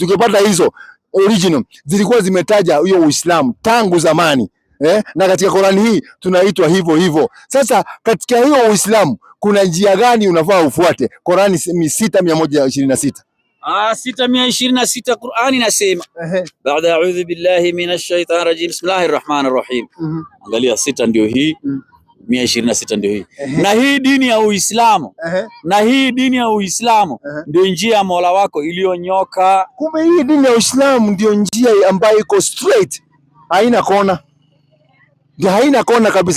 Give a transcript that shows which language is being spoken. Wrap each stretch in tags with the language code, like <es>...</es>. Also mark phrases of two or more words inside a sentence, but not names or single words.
<sw>Tungepata hizo original zilikuwa zimetaja hiyo Uislamu tangu zamani. Na katika Qur'ani hii tunaitwa hivyo hivyo. Sasa katika hiyo Uislamu kuna njia gani unafaa ufuate? Qur'ani 6:126. 6:126 Qur'ani inasema baada</sw> <ar>أعوذ بالله من الشيطان الرجيم بسم الله الرحمن الرحيم.</ar> <sw>Angalia 6 ndio hii. 126 ndio hii. Na hii dini ya Uislamu. Na hii dini ya Uislamu ndio njia ya Mola wako iliyonyoka. Kumbe hii dini ya Uislamu ndio njia ambayo iko straight. Haina kona. Ndio haina kona kabisa.</sw>